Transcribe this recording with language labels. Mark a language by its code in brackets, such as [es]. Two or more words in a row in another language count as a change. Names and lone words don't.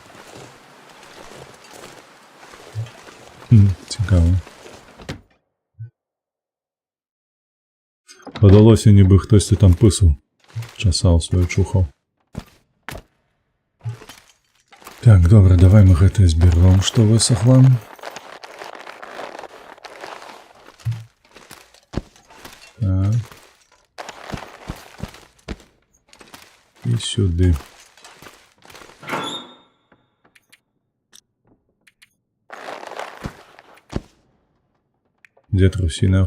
[uk] Цікаво. Подалося, ніби хтось там писав, чесав свою чухав. Так, добре, давай ми [be] гэта зберем, што высохло. [uk] Так. І сюди. Де трусина?